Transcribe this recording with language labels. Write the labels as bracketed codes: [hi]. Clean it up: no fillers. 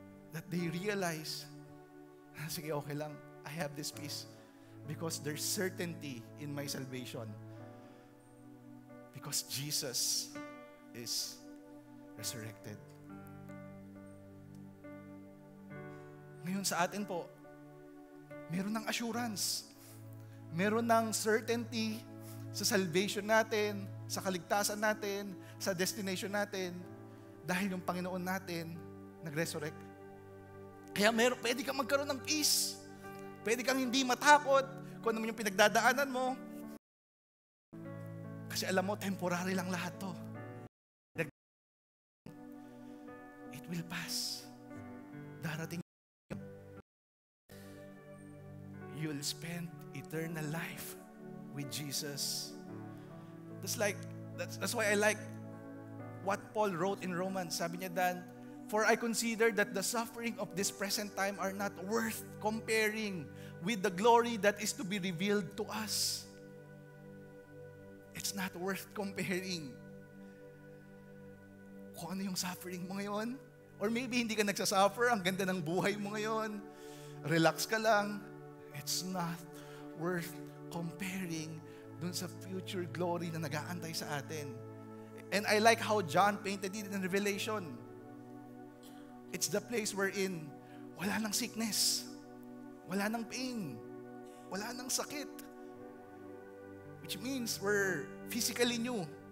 [en] That they realize, [tl] sige, okay lang, [en] I have this peace. Because there's certainty in my salvation. Because Jesus is resurrected. [tl] Ngayon sa atin po, meron ng assurance. Meron ng certainty sa salvation natin, sa kaligtasan natin, sa destination natin, dahil yung Panginoon natin nag-resurrect. Kaya pwede kang magkaroon ng peace. Pwede kang hindi matakot kung ano yung pinagdadaanan mo. Kasi alam mo, temporary lang lahat to. [en] It will pass. Darating. You'll spend eternal life with Jesus. That's why I like what Paul wrote in Romans. [tl] Sabi niya dan, [en] for I consider that the suffering of this present time are not worth comparing with the glory that is to be revealed to us. It's not worth comparing. [tl] Kung ano yung suffering mo ngayon, or maybe hindi ka nagsasuffer, ang ganda ng buhay mo ngayon, relax ka lang, [en] it's not worth comparing [tl] dun sa future glory na nag-aantay sa atin. [en] And I like how John painted it in Revelation. It's the place wherein [tl] wala nang sickness, wala nang pain, wala nang sakit. [en] Which means we're physically new.